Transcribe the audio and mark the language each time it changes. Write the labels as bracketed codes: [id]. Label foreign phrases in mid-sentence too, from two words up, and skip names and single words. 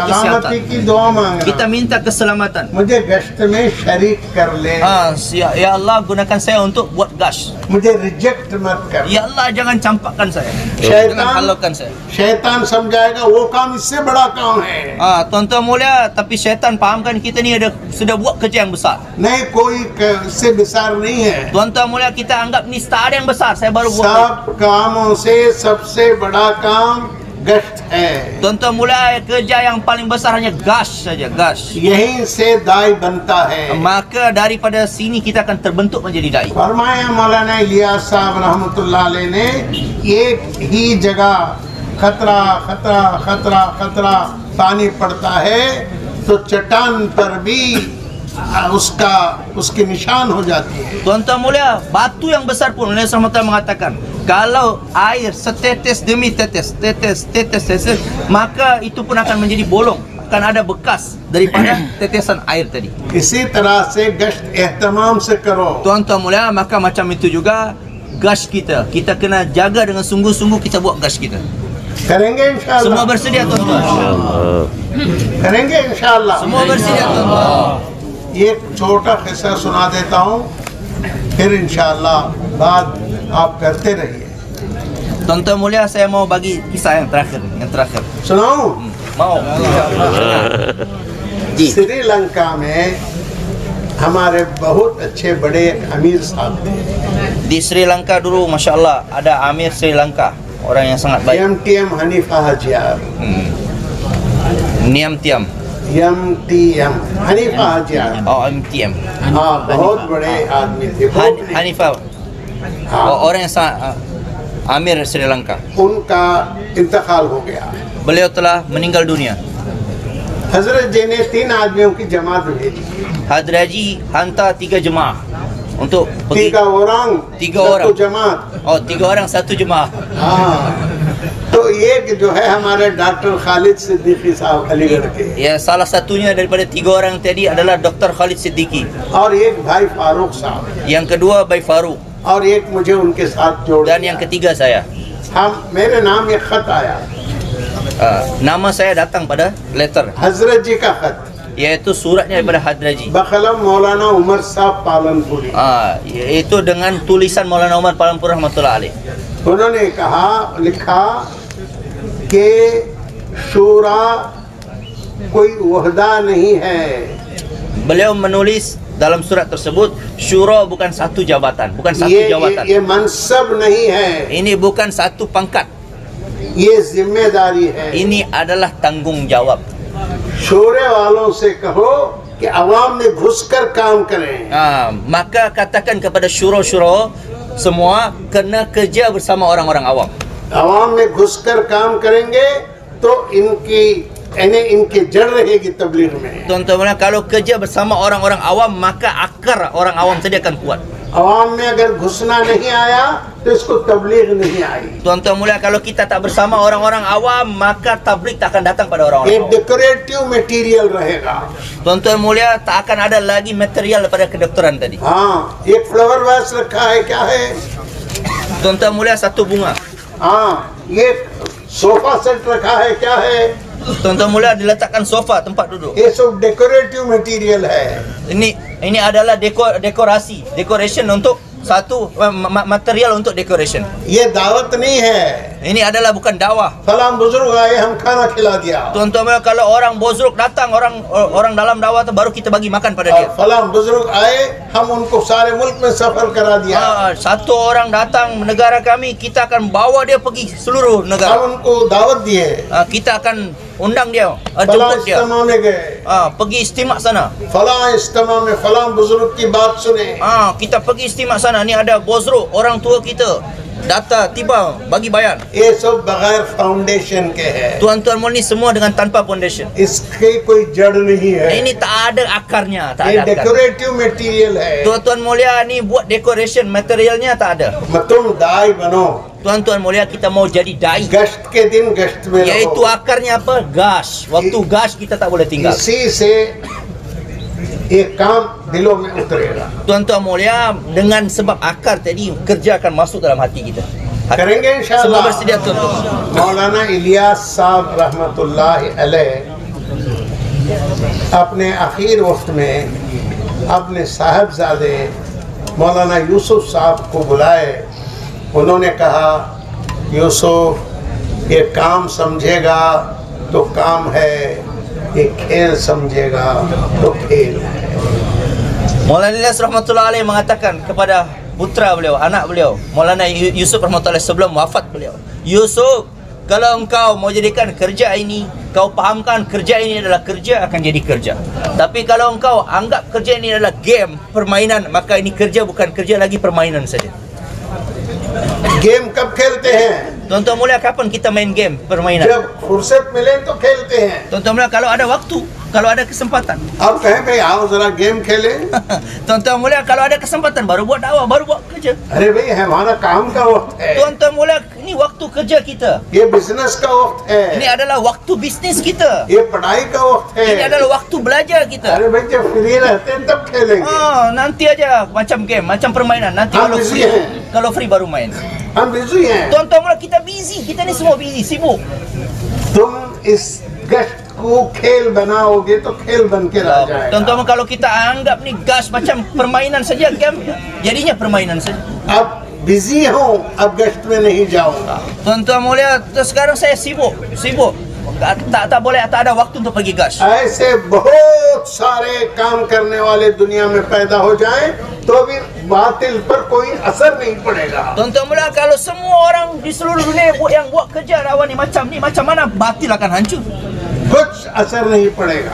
[hi] सलामती [ms] kesihatan. [hi] की दुआ मांगना। [ms] Kita minta keselamatan. [hi] मुझे गश्त में शरीक कर ले, [ms] Ya Allah, gunakan saya untuk buat gas. [hi] मुझे रिजेक्ट मत कर। [ms] Ya Allah, jangan campakkan saya. Syaitan. Jangan halaukan saya. [hi] शैतान समझाएगा वो काम इससे बड़ा काम है, [ms] Tuan-tuan mulia, tapi syaitan fahamkan kita ni sudah buat kerja yang besar. [hi] नहीं कोई इससे विसार नहीं है। [ms] Tuan-tuan mulia, kita anggap ni tak ada yang besar, saya baru buat. [hi] सब कामों से सबसे बड़ा काम गश्त है। [ms] Tuan-tuan mulia, kerja yang paling besar hanya gas saja, gas. [hi] यहीं से दाई बनता है। [ms] Maka daripada sini kita akan terbentuk menjadi dai. [hi] फरमाया मौलाना इलियास साहब [ar] رحمة الله عليه [hi] ने, एक ही जगह खतरा खतरा खतरा खतरा पानी पड़ता है तो चट्टान पर भी उसकी निशान हो जाती है। [ms] Tuan-tuan mulia, batu yang besar pun Nabi SAW mengatakan, kalau air setetes demi tetes, maka itu pun akan menjadi bolong, akan ada bekas daripada tetesan air tadi. [hi] इसी तरह से गश्त एहतमाम से करो। [ms] Tuan-tuan mulia, maka macam itu juga gas kita kena jaga dengan sungguh-sungguh, kita buat gas kita. [hi] करेंगे [ms] Semua [ar] إن شاء الله, [ms] bersedia tuan-tuan? [hi] करेंगे [ar] إن شاء الله. [ms] Semua bersedia tuan-tuan? [hi] एक छोटा किस्सा सुना देता हूँ, फिर [ar] إن شاء الله [hi] बात आप करते रहिए। [ms] Tuan-tuan mulia, saya mau bagi kisah yang terakhir. [hi] सुनाऊं? [ms] Mau? जी. [hi] श्रीलंका में हमारे बहुत अच्छे बड़े एक अमीर साहब थे, [ms] Di Sri Lanka dulu, [ar] ما شاء الله, [ms] ada Amir Sri Lanka, orang yang sangat baik. [hi] एमटीएम हनीफा हजियार। Niam Tiam. MTM हनीफा हाजी आया। [ms] Oh, MTM. [hi] हाँ, बहुत बड़े आदमी थे, बहुत बड़े। [ms] Hanifah. [hi] हाँ, [ms] Orang yang Amir Sri Lanka. [hi] उनका इंतकाल हो गया। [ms] Beliau telah meninggal dunia. [hi] हजरत जी ने 3 आदमियों की जमात भेजी, [ms] Hadraji hantar 3 jemaah untuk pergi. 3 orang, 3 satu orang. [hi] जमात। [ms] Oh, 3 orang 1 jemaah. [hi] हाँ, तो एक जो है हमारे डॉक्टर खालिद सिद्दीकी साहब अलीगढ़ के, [ms] Ya, salah satunya daripada 3 orang tadi adalah Dr. Khalid Siddiqui. [hi] और एक भाई फारूक साहब, [ms] Yang kedua Baik Farouk [hi] और एक मुझे उनके साथ जोड़ [ms] dan [hi] दिया। [ms] yang ketiga saya. [hi] हम मेरे नाम एक खत आया, [ms] Nama saya datang pada letter, [hi] हजरत जी का खत, [ms] iaitu suratnya daripada Hadraji. [hi] बकलम मौलाना उमर साहब पालनपुरी। [ms] Iaitu dengan tulisan Maulana Umar Palanpur [ar] رحمة الله عليه. [hi] उन्होंने कहा, लिखा कि शूरा कोई वहदा नहीं है, [ms] Beliau menulis dalam surat tersebut, syura bukan satu jabatan, bukan satu jabatan. [hi] ये मनसब नहीं है, [ms] Ini bukan satu pangkat, [hi] ये जिम्मेदारी है। [ms] ini adalah tanggung jawab. [hi] शोरे वालों से कहो कि अवाम में घुसकर काम करें। [ms] Maka katakan kepada syura-syura semua kena kerja bersama orang-orang awam. [hi] अवाम में घुसकर काम करेंगे तो इनकी जड़ रहेगी तबलीग में। [ms] Tuan-tuan, kalau kerja bersama orang-orang awam, maka akar orang awam tadi akan kuat. [hi] अवाम में अगर घुसना नहीं आया तो इसको तबलीग नहीं आई। [ms] Tuan-tuan mulia, kalau kita tak bersama orang-orang awam, maka tabligh tak akan datang pada orang-orang [hi] एक [ms] awam. [en] decorative material [hi] रहेगा। [ms] Tuan-tuan mulia, tak akan ada lagi material daripada kedokteran tadi. [hi] हाँ, एक [en] flower vase [hi] रखा है, क्या है? [ms] Tuan-tuan mulia, satu bunga. [hi] हाँ, ये [en] sofa set [hi] रखा है, क्या है? [ms] Tuan-tuan mulia, diletakkan sofa tempat duduk. [hi] ये सब [en] decorative material [hi] है। [ms] Ini adalah decoration untuk satu material untuk decoration. [hi] ये दावत नहीं है। [ms] Ini adalah bukan dakwah. [hi] फलां बुजुर्ग आए, हम खाना खिला दिया। [ms] Tuan-tuan mulia, kalau orang bozruk datang, orang dalam dakwah tu baru kita bagi makan pada dia. [hi] और फलां बुजुर्ग आए, हम उनको सारे मुल्क में सफर करा दिया। [ms] Satu orang datang negara kami, kita akan bawa dia pergi seluruh [hi] हम [ms] negara. [hi] उनको दावत दिए, [ms] Kita akan undang dia, [hi] फलां [ms] jemput dia, [hi] इज्तिमा में गए, [ms] pergi istimak sana. [hi] फलां इज्तिमा में फलां बुजुर्ग की बात सुने। [ms] Kita pergi istimak sana. Ni ada bozruk, orang tua kita data tiba bagi bayan. [hi] ये सब बगैर फाउंडेशन के है, [ms] Tuan-tuan mulia, ni semua dengan tanpa foundation. [hi] इसकी कोई जड़ नहीं है। [ms] Ini tak ada akarnya, tak [hi] ये [ms] ada akar. [en] decorative material [hi] है। [ms] Tuan-tuan mulia, ni buat decoration, materialnya tak ada. [hi] तुम दाई बनो, [ms] Tuan-tuan mulia, kita mau jadi dai, [hi] गश्त के दिन गश्त में [ms] iaitu [hi] रहो। [ms] akarnya apa? Gas. Waktu gas kita tak boleh tinggal. [hi] इसी से ये काम दिलों में उतरेगा। [ms] Tuan-tuan mulia, dengan sebab akar tadi, kerja akan masuk dalam hati kita. [hi] करेंगे [ms] Semua [ar] إن شاء الله. [ms] bersedia tuan-tuan. [hi] मौलाना इलियास साहब [ar] رحمة الله عليه [hi] अपने आखिर वक्त में अपने साहबजादे मौलाना यूसुफ साहब को बुलाए। उन्होंने कहा, यूसुफ ये काम समझेगा तो काम है, ये खेल समझेगा तो खेल है। [ms] Maulana Ilyas [ar] رحمة الله عليه [ms] mengatakan kepada putra beliau, anak beliau, Maulana Yusuf rahmatullah sebelum wafat beliau, Yusuf, kalau engkau mau jadikan kerja ini, kau fahamkan kerja ini adalah kerja, akan jadi kerja. Tapi kalau engkau anggap kerja ini adalah game, permainan, maka ini kerja bukan kerja lagi, permainan saja. [hi] गेम कब खेलते हैं? [ms] Tuan-tuan mulia, kapan kita main game, permainan? [hi] जब फुर्सत मिले तो खेलते हैं। [ms] Tuan-tuan mulia, kalau ada waktu, kalau ada kesempatan. [hi] अब कहें भाई आओ जरा गेम खेले। [ms] Tuan-tuan mulia, kalau ada kesempatan baru buat dakwah, baru buat kerja. [hi] अरे भाई हमारा काम का वक्त है, [ms] Tuan-tuan mulia, ini waktu kerja kita. [hi] ये बिजनेस का वक्त [ms] Ini [hi] है, [ms] adalah waktu bisnis kita. [hi] ये पढ़ाई का वक्त [ms] Ini [hi] है। [ms] adalah waktu belajar kita. [hi] अरे भाई जब फ्री रहते हैं तब खेलेंगे। [ms] Nanti aja macam game, macam permainan. Nanti kalau free baru main. [hi] हम बिजी हैं। [ms] Tuan-tuan mulia, kita busy. Kita ni semua busy, sibuk. [hi] तुम इस गश्त को खेल बनाओगे तो खेल बन के रह जाएगा। [ms] Tuan-tuan mulia, kalau kita anggap ni gas macam permainan saja, game jadinya permainan saja. [hi] अब बिजी हूँ, अब गश्त में नहीं जाऊंगा। [ms] Tuan-tuan mulia, sekarang saya sibuk. Tak boleh, tak ada waktu untuk pergi gas. [hi] ऐसे बहुत सारे काम करने वाले दुनिया में पैदा हो जाएं तो भी बातिल पर कोई असर नहीं पड़ेगा। [ms] Tuan-tuan mulia, kalau semua orang di seluruh dunia yang buat kerja dakwah ni, macam mana batil akan hancur? [hi] कुछ असर नहीं पड़ेगा।